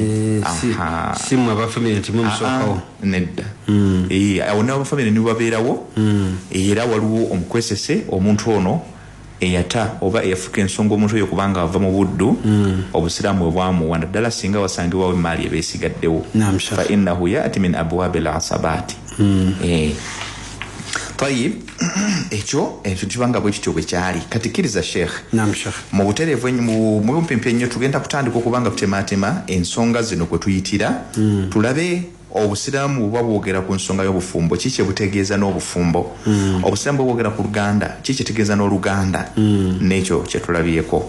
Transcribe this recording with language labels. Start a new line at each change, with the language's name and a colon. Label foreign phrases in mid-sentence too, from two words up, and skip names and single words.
Ganda: Simu abafamile nti mumusookawo nedda. Awo n'abafamile nibo babeerawo era waliwo omukwesese omuntu ono eyata oba eyafuuka ensonga omuntu oyo kubanga ava mu buddu, obusiraamu bwe bwamuwa naddala singa wasangibwawo emaali ebeesigaddewo.
Arabic: فإنه يأتي من أبواب العصبات.
Ganda: Tayib, ekyo kibanga bwe kityo bwe kyali. Kati kkiriza Sheikh, mu butereevu mu bumpimpi ennyo tugenda kutandika okubanga tutematema ensonga zino kwe tuyitira, tulabe obusiraamu bwe bwogera ku nsonga y'obufumbo kiki butegeeza n'obufumbo, obusiraamu bwe bwogera ku luganda kiki kitegeeza n'oluganda, n'ekyo kye tulabyeko.